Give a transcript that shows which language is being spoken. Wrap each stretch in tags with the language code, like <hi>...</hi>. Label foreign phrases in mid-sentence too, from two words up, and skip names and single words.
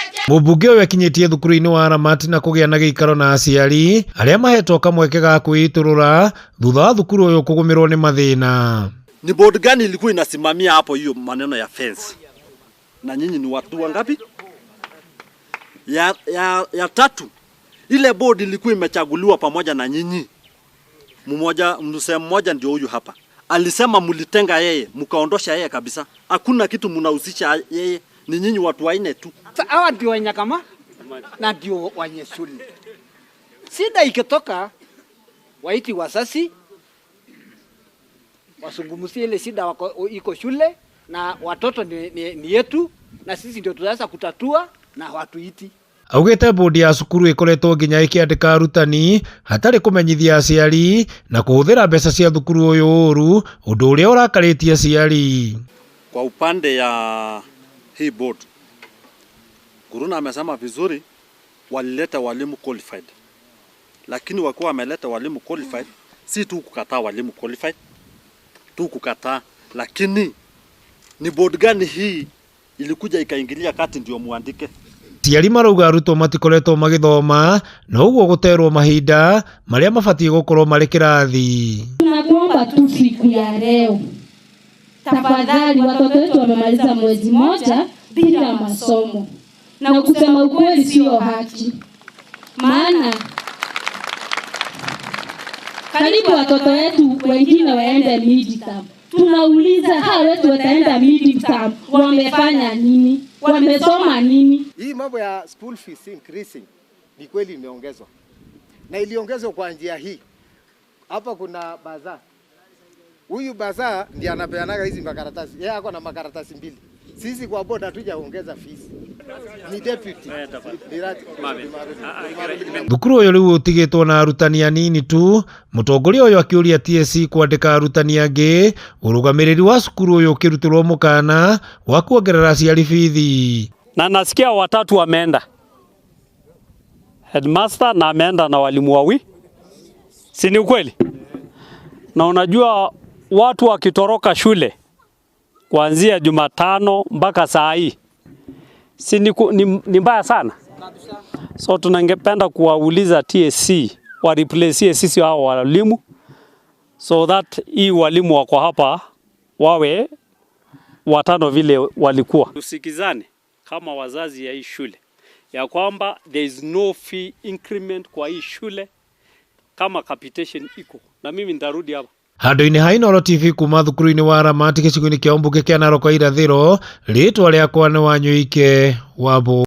<ki>Mũmbunge ũyũ akinyĩtie thukuru-inĩ wa Aramati na kũgĩa na gĩikaro na aciari arĩa mahetwo kamweke ga kwĩitũrũra thutha wa thukuru ũyũ kũgũmĩrwo nĩ mathĩna.</ki> <sw>Ni board gani ilikuwa inasimamia hapo hiyo maneno ya fence? Na nyinyi ni watu wangapi? Ya tatu, ile board ilikuwa imechaguliwa pamoja na nyinyi. Mzee mmoja ndio huyu hapa. Alisema mlitenga yeye, mkaondosha yeye kabisa. Hakuna kitu mnahusisha yeye, ni nyinyi watu waine tu. Hawa ndio Wanyakama na ndio wenye shule. Shida ikitoka waiti wasasi wasungumuzie ile shida iko shule na watoto ni yetu na sisi ndio tunaweza kutatua na watuiti.</sw> <ki>Augite bodi ya cukuru ikoretwo nginya ikiandika arutani hatarĩ kũmenyithia aciari na kũhũthĩra mbeca cia thukuru ũyũ ũru, ũndũ ũrĩa ũrakarĩtie aciari.</ki> <sw>Kwa upande ya hii board, Guruna amesema vizuri walileta walimu qualified. Lakini wakiwa wameleta walimu qualified, si tu kukataa walimu qualified, tu kukataa, lakini ni board gani hii ilikuja ikaingilia kati ndio muandike?</sw> <ki>Aciari marauga arutwo matikoretwo magĩthoma na ũguo gũterwo mahinda marĩa mabatie gũkorwo marĩ kĩrathi.</ki> <sw>Tunakuomba tu siku ya leo, tafadhali, watoto wetu wamemaliza mwezi moja bila masomo, na kusema ukweli sio haki, maana karibu watoto wetu wengine waende midterm. Tunauliza hawa wetu wataenda midterm wamefanya nini? Wamesoma nini? Hii mambo ya</sw> <en>school fees increasing</en> <sw>ni kweli imeongezwa. Na iliongezwa kwa njia hii. Hapa kuna bazaar. Huyu bazaar ndiye anapeanaga hizi makaratasi. Yeye ako na makaratasi mbili. Sisi kwa board hatujaongeza fees. Ni deputy.</sw> <ki>Thukuru ũyũ rĩu ũtigĩtwo na arutani anini tu, mũtongoria ũyũ akĩũria TSC kwandĩka arutani angĩ, ũrũgamĩrĩri wa cukuru ũyũ ũkĩrutĩrwo mũkana wa kuongerera aciari bithi.</ki> <sw>Na nasikia watatu wameenda, headmaster na ameenda na walimu wawili, si ni ukweli? Na unajua watu wakitoroka shule kuanzia Jumatano mpaka saa hii, si ni mbaya sana. So tunangependa kuwauliza TSC wa replace sisi hao walimu,</sw> <en>so that</en> <sw>hii walimu wako hapa wawe watano vile walikuwa. Tusikizane kama wazazi ya hii shule ya kwamba</sw> <en>there is no fee increment</en> <sw>kwa hii shule kama capitation iko, na mimi nitarudi hapa.</sw> <ki>Handũ-inĩ ha Inooro TV kuma thukuru-inĩ wa Aramati gĩcigo-inĩ kĩa ũmbunge kĩa Narok irathĩro, rĩtwa rĩakwa nĩ Wanyũike Wambũgũ.</ki>